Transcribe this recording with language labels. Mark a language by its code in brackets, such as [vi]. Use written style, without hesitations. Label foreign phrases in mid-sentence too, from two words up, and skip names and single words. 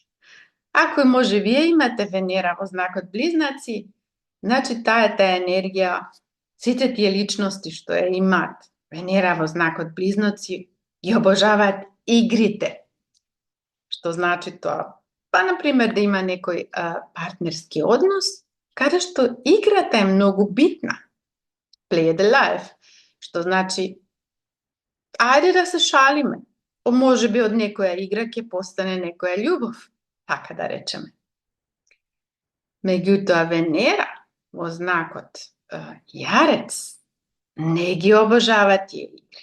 [mk] Ако може вие имате Венера во знакот Близнаци, значи таа е таа енергија, сите тие личности што ја имаат Венера во знакот Близнаци, ги обожаваат игрите. Што значи тоа? Па, например, да има некој партнерски однос, каде што играта е многу битна. [en] Play the life, [mk] што значи, ајде да се шалиме, може би од некоја игра ќе постане некоја љубов, така да речеме. Меѓутоа, Венера во знакот Јарец не ги обожава тие игри.